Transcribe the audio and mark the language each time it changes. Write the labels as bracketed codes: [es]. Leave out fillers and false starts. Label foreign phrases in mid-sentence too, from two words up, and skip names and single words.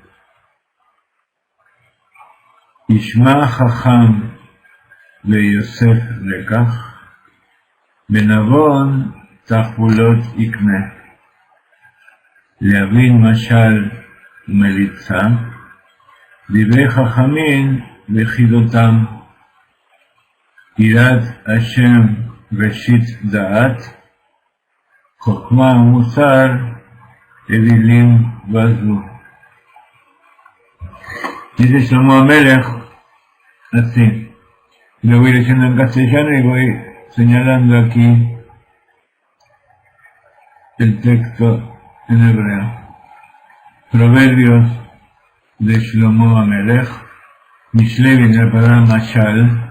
[he] ישמע חכם ויוסף לקח, בנבון תחבולות יקנה, להבין משל ומליצה, דברי חכמים וחידותם, יראת השם ראשית דעת, חוכמה ומוסר אווילים בזו. [es] Dice Shlomo HaMelech así, lo voy leyendo en castellano y voy señalando aquí el texto en hebreo. Proverbios de Shlomo HaMelech. Mishle viene de la palabra mashal.